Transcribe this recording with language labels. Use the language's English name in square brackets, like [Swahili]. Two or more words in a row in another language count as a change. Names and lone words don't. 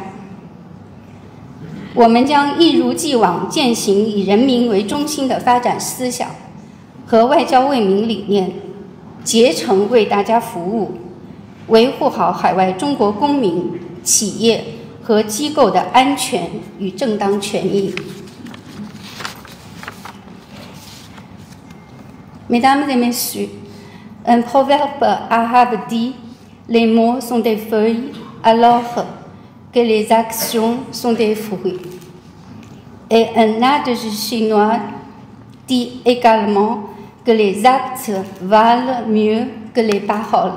[Chinese] 我们将一如既往践行以人民为中心的发展思想和外交为民理念，竭诚为大家服务，维护好海外中国公民、企业和机构的安全与正当权益。 [French] Mesdames et messieurs, un proverbe arabe dit « Les mots sont des feuilles alors que les actions sont des fruits ». Et un adage chinois dit également que les actes valent mieux que les paroles.